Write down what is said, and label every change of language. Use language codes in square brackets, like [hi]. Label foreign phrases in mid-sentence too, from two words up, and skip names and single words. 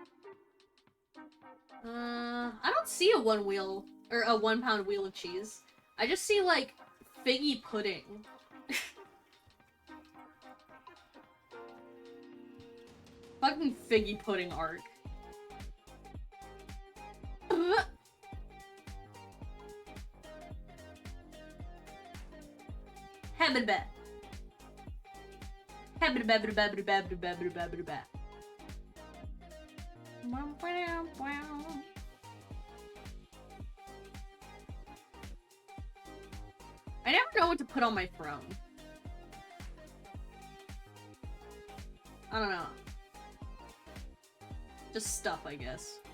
[en] I don't see a 1 wheel or a 1 pound wheel of cheese. I just see like figgy pudding. Fucking figgy pudding art. Hebba-da-beh. Hebba-da-beh-ba-da-beh-ba-da-beh-ba-da-beh-ba-da-beh. I never know what to put on my throne. I don't know. Just stuff, I guess.